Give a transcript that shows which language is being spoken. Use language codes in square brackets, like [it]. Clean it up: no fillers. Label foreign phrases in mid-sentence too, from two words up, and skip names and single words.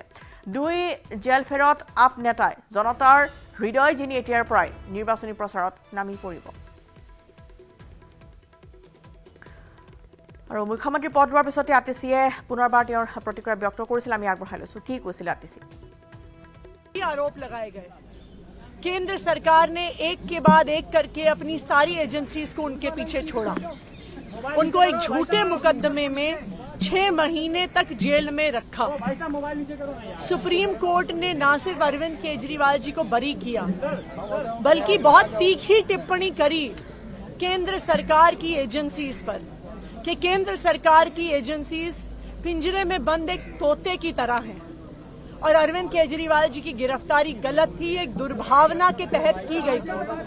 [as] দুই জেলফেৰত আপ নেতাই জনতাৰ হৃদয় জিনি এতিয়াৰ পৰাই নিৰ্বাচনী প্ৰচাৰত নামি পৰিব। আৰু মুখ্যমন্ত্ৰী পদ লোৱাৰ পিছতে আতিশীয়ে পুনৰবাৰ তেওঁৰ প্ৰতিক্ৰিয়া ব্যক্ত কৰিছিল। আমি আগবঢ়াই লৈছো কি কৈছিল আতিশী। [hi] आरोप लगाए गए, केंद्र सरकार ने एक के बाद एक करके अपनी सारी एजेंसीज को उनके पीछे छोड़ा, उनको एक झूठे मुकदमे में 6 महीने तक जेल में रखा। सुप्रीम कोर्ट ने न सिर्फ अरविंद केजरीवाल जी को बरी किया बल्कि बहुत तीखी टिप्पणी करी केंद्र सरकार की एजेंसीज पर कि केंद्र सरकार की एजेंसीज पिंजरे में बंद एक तोते की तरह हैं और अरविंद केजरीवाल जी की गिरफ्तारी गलत थी, एक दुर्भावना के तहत की गई थी।